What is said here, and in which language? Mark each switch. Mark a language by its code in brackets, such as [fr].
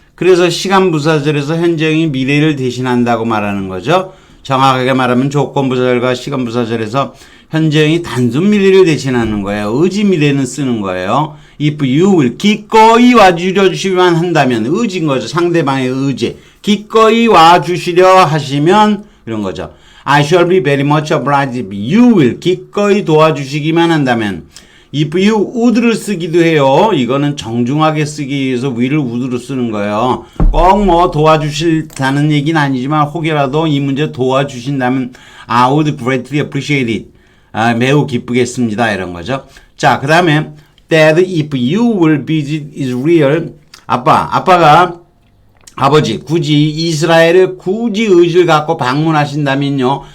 [ko] 그래서 시간 부사절에서 현재형이 미래를 대신한다고 말하는 거죠. 정확하게 말하면 조건 부사절과 시간 부사절에서 현재형이 단순 미래를 대신하는 거예요. 의지 미래는 쓰는 거예요. [en] If you will [ko] 기꺼이 와주려 주시면 한다면 의지인 거죠. 상대방의 의지. 기꺼이 와주시려 하시면 이런 거죠. [en] I shall be very much obliged if you will [ko] 기꺼이 도와주시기만 한다면 [en] if you would를 [ko] 쓰기도 해요. 이거는 정중하게 쓰기 위해서 will을 would로 쓰는 거예요. 꼭 뭐 도와주실다는 얘기는 아니지만 혹여라도 이 문제 도와주신다면 [en] I would greatly appreciate it. [ko] 매우 기쁘겠습니다. 이런 거죠. 자, 그 다음에 [en] Dad, if you will visit Israel [ko] 아빠가 아버지 굳이 이스라엘을 굳이 의지를 갖고 방문하신다면요.